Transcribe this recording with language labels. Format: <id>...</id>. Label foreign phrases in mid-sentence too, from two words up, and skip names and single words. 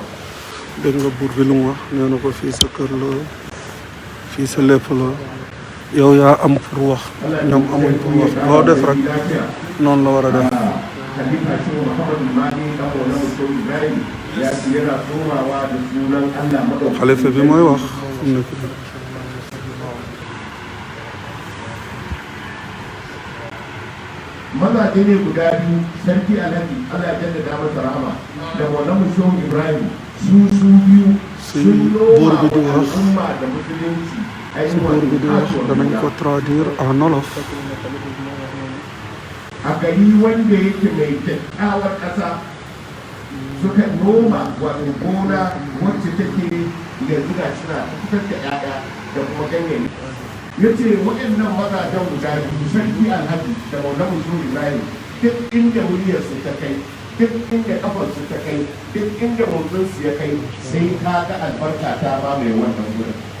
<wo>dégg nga buur bi lu mu wax nee na ko fii sa kër la fii sa lépp la yow yaa am pour wax ñoom amuñ pour wax loo def rek noonu la war a def. xalifa bi mooy wax fu mu nekk nii.</wo> <ha>mazaje ne guda biyu sarki alhaji Allah ya jaddada masa rahama da Maulana Shehu Ibrahim su biyu sun</ha> <wo>buur bi di wax</wo> <ha>umma da musulunci</ha> <wo>si buur bi di wax danañ ko</wo> <fr>traduire en wolof.</fr> <ha>a gari wanda yake mai kyakkyawar ƙasa suka noma wato gona wacce take yanzu ga suna fitar da 'ya'ya da kuma ganyaye ya ce waɗannan mazajen guda biyu sarki alhaji da maulana Shehu Ibrahim duk inda muryarsu ta kai duk inda kafarsu ta kai duk inda motsinsu ya kai sai ka ga albarka ta mamaye wannan wurin</ha>